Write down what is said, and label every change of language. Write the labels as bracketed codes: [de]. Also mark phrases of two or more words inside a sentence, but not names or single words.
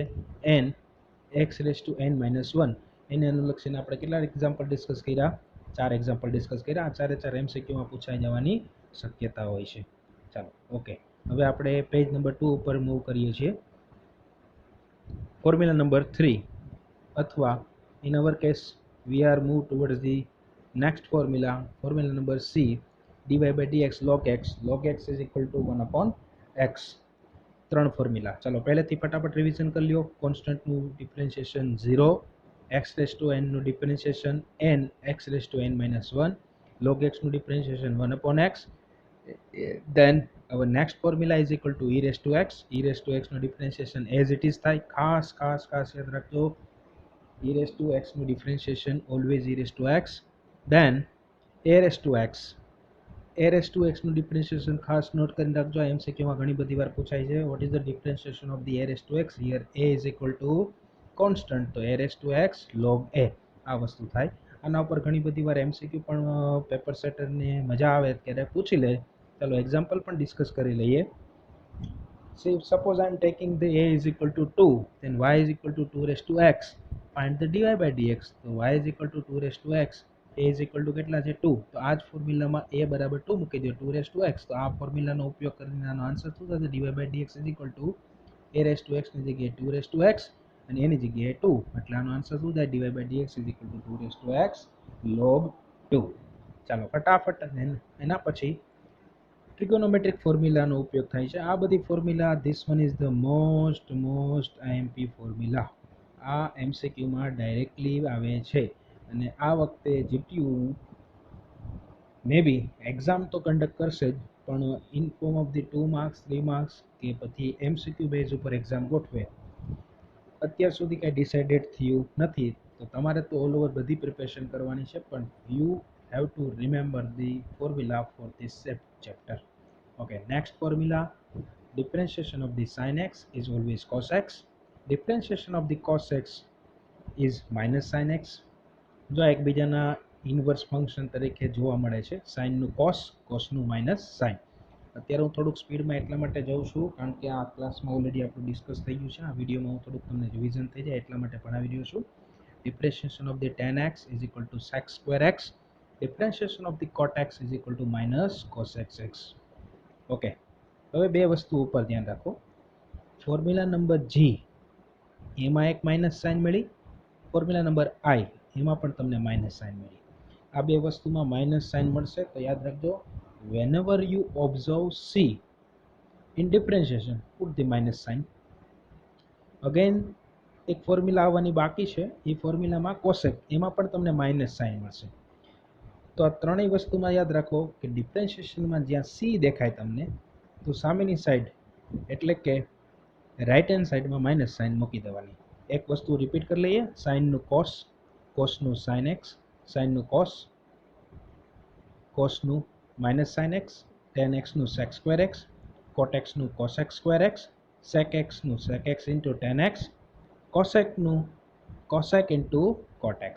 [en] n x raised to n -1. [gu] એને અનુલક્ષીને આપણે કેટલા [en] example discuss [gu] કર્યા? 4 [en] example discuss [gu] કર્યા. આ 4 MCQમાં પૂછાઈ જવાની શક્યતા હોય છે. ચાલો, ઓકે, હવે આપણે [en] page number [gu] 2 ઉપર મૂવ કરીએ છીએ. [en] formula number 3, અથવા in our case we are move towards the next formula number C, dy by dx log x is equal to 1 upon x. [gu] 3 ફોર્મ્યુલા. ચાલો પહેલેથી ફટાફટ રિવિઝન કરી લ્યો. કોન્સ્ટન્ટનું ડિફરન્શિએશન 0, [en] x raised to n [gu] નું ડિફરન્શિએશન [en] n x raised to n -1, log x [gu] નું ડિફરન્શિએશન [en] 1 upon x. Then our next formula is equal to e raised to x. e raised to x [gu] નું ડિફરન્શિએશન [en] as it is [gu] થાય. ખાસ યાદ રાખજો, [en] e raised to x નું ડિફરન્શિએશન always e raised to x. [gu] Then [en] a raised to x. a raised to x [gu] નું ડિફરન્શિએશન ખાસ નોટ કરી રાખજો, આ MCQમાં ઘણી બધી વાર પૂછાય છે. [en] what is the differentiation of the a raised to x? here a is equal to constant, તો a raised to x log a [gu] આ વસ્તુ થાય. આના ઉપર ઘણી બધી વાર MCQ પણ પેપર સેટરને મજા આવે ત્યારે પૂછી લે. ચાલો એક્ઝામ્પલ પણ ડિસ્કસ કરી લઈએ. [en] See, suppose I am taking the a is equal to 2, then y is equal to 2 raised to x. Find the dy by dx. તો y is equal to 2 raised to x, a is equal to [gu] કેટલા છે? [en] 2. [gu] તો આ જ ફોર્મ્યુલામાં a બરાબર 2 મૂકી દો, [en] 2 raised to x. [gu] તો આ ફોર્મ્યુલાનો ઉપયોગ કરીને આનો આન્સર શું થશે? [en] dy by dx is equal to a raised to x [gu] ની જગ્યાએ [en] 2 raised to x [gu] અને એની જગ્યાએ 2, એટલે આનો આન્સર શું થાય? [en] dy by dx is equal to 2 raised to x log 2. [gu] ચાલો ફટાફટ એના પછી ટ્રિગોનોમેટ્રિક ફોર્મ્યુલાનો ઉપયોગ થાય છે. આ બધી [en] formula, this one is the most IMP formula. [gu] આ MCQમાં ડાયરેક્ટલી આવે છે અને આ વખતે GTU [en] may be exam [gu] તો કન્ડક્ટ કરશે જ, પણ [en] in form of the 2 marks 3 marks [gu] કે પછી [en] MCQ base [gu] ઉપર એક્ઝામ ગોઠવે. અત્યાર સુધી કાંઈ ડિસાઇડેડ થયું નથી, તો તમારે તો [en] all over [gu] બધી પ્રિપેરેશન કરવાની છે, પણ [en] you have to remember the formula for this chapter. Okay, next formula, differentiation of the sin x is always cos x. Differentiation of the cos x is minus sin x. [gu] જો એકબીજાના [en] inverse function [gu] તરીકે જોવા મળે છે, સાઇનનું કોસ, કોસનું [en] minus sine. [gu] અત્યારે હું થોડુંક સ્પીડમાં એટલા માટે જાઉં છું કારણ કે આ ક્લાસમાં ઓલરેડી આપણું ડિસ્કસ થઈ ગયું છે. આ વિડીયોમાં હું થોડુંક તમને રિવિઝન થઈ જાય એટલા માટે ભણાવી રહ્યો છું. [en] Differentiation of the tan x is equal to sec square x. Differentiation of the cot x is equal to minus cos x. [gu] ઓકે, હવે બે વસ્તુ ઉપર ધ્યાન રાખો. [en] formula number [gu] G, એમાં એક [en] minus sign [gu] મળી. [en] formula number [gu] I, એમાં પણ તમને [en] minus sign [gu] મળી. આ બે વસ્તુમાં [en] minus sign [gu] મળશે તો યાદ રાખજો, [en] whenever you observe C in differentiation, put the minus sign. Again, [gu] એક ફોર્મ્યુલા આવવાની બાકી છે, એ ફોર્મ્યુલામાં કોસેક, એમાં પણ તમને [en] minus sign [gu] મળશે. તો આ ત્રણેય વસ્તુમાં યાદ રાખો કે ડિફરન્શિએશનમાં જ્યાં સી દેખાય તમને, તો સામેની સાઈડ એટલે કે રાઈટ હેન્ડ સાઈડમાં [en] minus sign [gu] મૂકી દેવાની. એક વસ્તુ રિપીટ કરી લઈએ, સાઇનનું કોસ, કોસનું [en] sine x, [gu] સાઇનનું કોસ, કોસનું [en] minus sine x, [gu] ટેન એક્સનું [en] sec square x, [gu] કોટ એક્સનું [en] cosec square x, [gu] સેક એક્સનું [en] sec x into tan x, [gu] કોસેકનું [en] cosec into cot x.